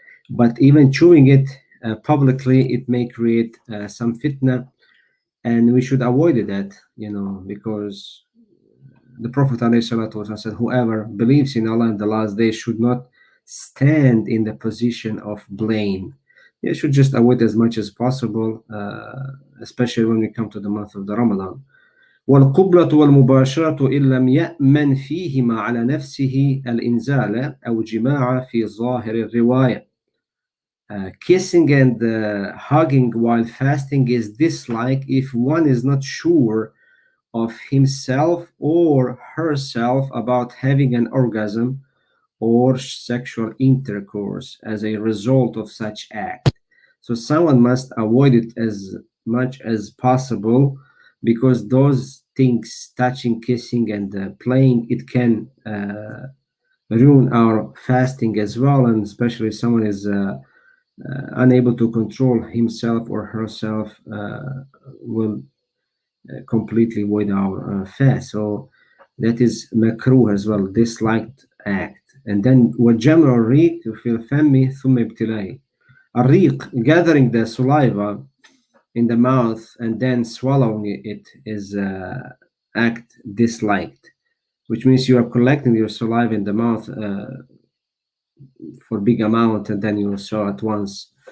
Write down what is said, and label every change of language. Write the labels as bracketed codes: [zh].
[en] But even chewing it publicly, it may create some fitna, and we should avoid that, because the Prophet ﷺ said, whoever believes in Allah and the last day should not stand in the position of blame. You should just avoid as much as possible, especially when we come to the month of the Ramadan. [ar] والقبلة والمباشرة إن لم يأمن فيهما على نفسه الإنزال أو جماع في ظاهر الرواية. [en] Kissing and hugging while fasting is disliked if one is not sure of himself or herself about having an orgasm or sexual intercourse as a result of such act. So someone must avoid it as much as possible, because those things, touching, kissing, and playing, it can ruin our fasting as well, and especially if someone is unable to control himself or herself, will completely void our fast. So that is makruh as well, disliked act. And then [ar] وجمع الريق في الفم ثم ابتلاعه. [en] الريق, gathering the saliva in the mouth and then swallowing it, is act disliked, which means you are collecting your saliva in the mouth for big amount and then you swallow at once.